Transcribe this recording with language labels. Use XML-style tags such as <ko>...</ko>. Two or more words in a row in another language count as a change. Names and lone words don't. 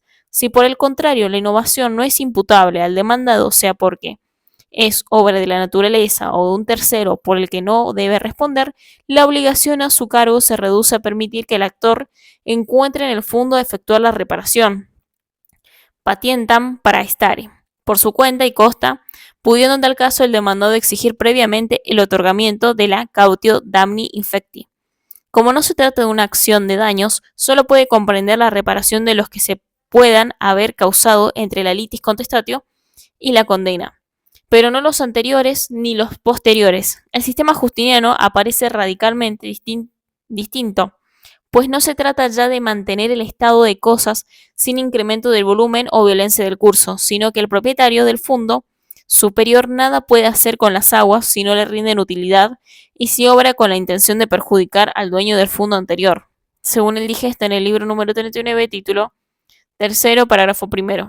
<es>Si por el contrario la innovación no es imputable al demandado, sea porque es obra de la naturaleza o de un tercero por el que no debe responder, la obligación a su cargo se reduce a permitir que el actor encuentre en el fondo a efectuar la reparación. Patientam para estare, por su cuenta y costa, pudiendo en tal caso el demandado exigir previamente el otorgamiento de la</es> <la>cautio damni infecti.</la> <es>Como no se trata de una acción de daños, solo puede comprender la reparación de los que se puedan haber causado entre la</es> <la>litis contestatio</la> <es>y la condena, pero no los anteriores ni los posteriores. El sistema justiniano aparece radicalmente distinto, pues no se trata ya de mantener el estado de cosas sin incremento del volumen o violencia del curso, sino que el propietario del fondo superior nada puede hacer con las aguas si no le rinden utilidad y si obra con la intención de perjudicar al dueño del fondo anterior, según el digesta en el libro número 39, título tercero, parágrafo primero.</es>